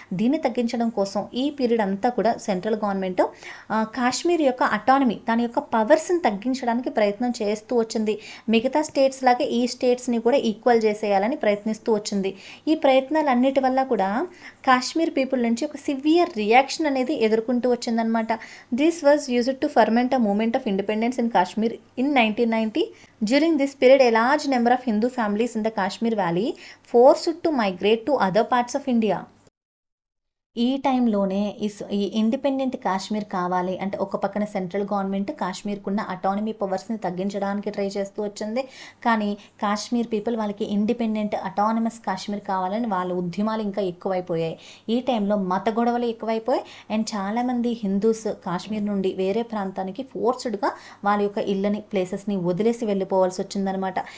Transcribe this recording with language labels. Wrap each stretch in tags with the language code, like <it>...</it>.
<te>దీన్ని తగ్గించడం కోసం ఈ పీరియడ్ అంతా కూడా సెంట్రల్ గవర్నమెంట్ కాశ్మీర్ యొక్క అటానమీ, దాని యొక్క పవర్స్ని తగ్గించడానికి ప్రయత్నం చేస్తూ వచ్చింది. మిగతా స్టేట్స్ లాగే ఈ స్టేట్స్ని కూడా ఈక్వల్ చేసేయాలని ప్రయత్నిస్తూ వచ్చింది. ఈ ప్రయత్నాలన్నిటి వల్ల కూడా కాశ్మీర్ పీపుల్ నుంచి ఒక సివియర్ రియాక్షన్ అనేది ఎదుర్కొంటూ వచ్చిందనమాట.</te> <en>This was used to ferment a moment of independence in Kashmir in 1990. During this period, a large number of Hindu families in the Kashmir Valley forced to migrate to other parts of India.</en> <te>ఈ టైంలోనే ఈ independent Kashmir కావాలి అంటే ఒక పక్కన central government కాశ్మీర్కున్న autonomy పవర్స్ని తగ్గించడానికి try చేస్తూ వచ్చింది. కానీ కాశ్మీర్ పీపుల్ వాళ్ళకి ఇండిపెండెంట్ అటానమస్ కాశ్మీర్ కావాలని వాళ్ళ ఉద్యమాలు ఇంకా ఎక్కువైపోయాయి. ఈ టైంలో మత గొడవలు ఎక్కువైపోయాయి. అండ్ చాలామంది హిందూస్ కాశ్మీర్ నుండి వేరే ప్రాంతానికి ఫోర్స్డ్గా వాళ్ళ యొక్క ఇళ్ళని ప్లేసెస్ని వదిలేసి వెళ్ళిపోవాల్సి వచ్చిందనమాట.</te>